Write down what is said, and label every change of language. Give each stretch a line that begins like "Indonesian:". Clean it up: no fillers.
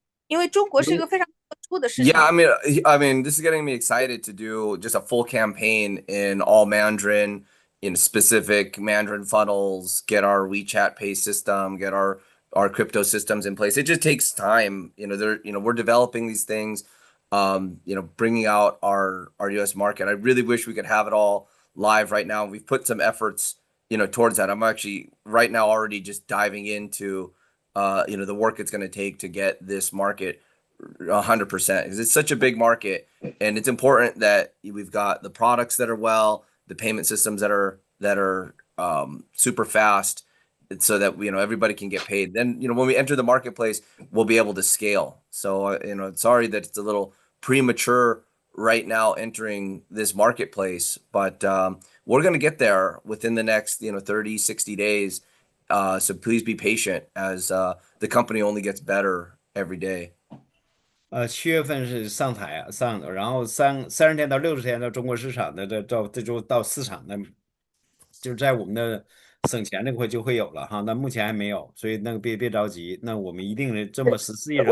Chinese: 因为中国是一个非常特殊的市
English: Yeah,
Chinese: 场，
English: I mean, this is getting me excited to do just a full campaign in all Mandarin, in specific Mandarin funnels, get our WeChat Pay system, get our crypto systems in place. It just takes time. We're developing these things, bringing out our US market. I really wish we could have it all live right now. We've put some efforts, towards that. I'm actually right now already just diving into, the work it's going to take to get this market 100% because it's such a big market, and it's important that we've got the products that are the payment systems that are super fast, so that everybody can get paid. Then when we enter the marketplace, we'll be able to scale. So sorry that it's a little premature right now entering this marketplace, but we're going to get there within the next 30, 60 days. So please be patient as the company only gets better every day.
Chinese: 7月份是上台啊，然后30天到60天到中国市场的这周到市场的，就是在我们的省钱那块就会有了哈。那目前还没有，所以那个别着急，那我们一定这么14亿人口